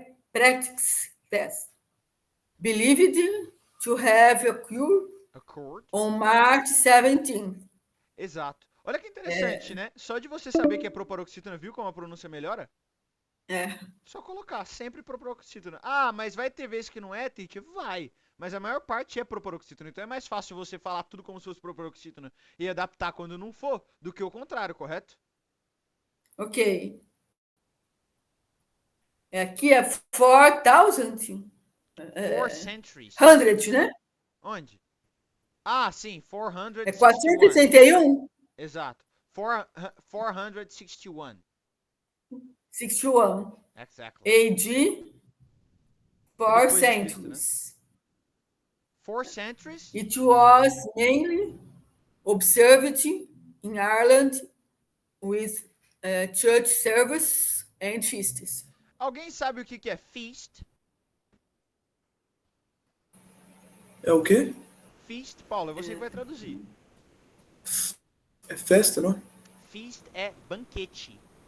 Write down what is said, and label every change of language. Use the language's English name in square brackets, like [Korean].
[English] Patrick's Death, believed to have occurred on March 17th. [Portuguese] Exato. Olha que interessante, né? Só de você saber que é proparoxítona, viu como a pronúncia melhora? Só colocar sempre proparoxítona. Ah, mas vai ter vezes que não é, Tite? Vai. Mas a maior parte é proparoxítona. Então é mais fácil você falar tudo como se fosse proparoxítona e adaptar quando não for, do que o contrário, correto? Ok. Aqui é 4,000. [English] 4 centuries. [Portuguese] 100, né? Onde? Ah, sim, 461. É 461? Exato. 461. 61. [English] Exactly. AD, 4 centuries. 4 centuries? It was mainly observed in Ireland with church service and feasts. [Portuguese] Alguém sabe o que é feast? É o quê? Feast, Paulo, é você que vai traduzir. É festa, não é? Feast é banquete.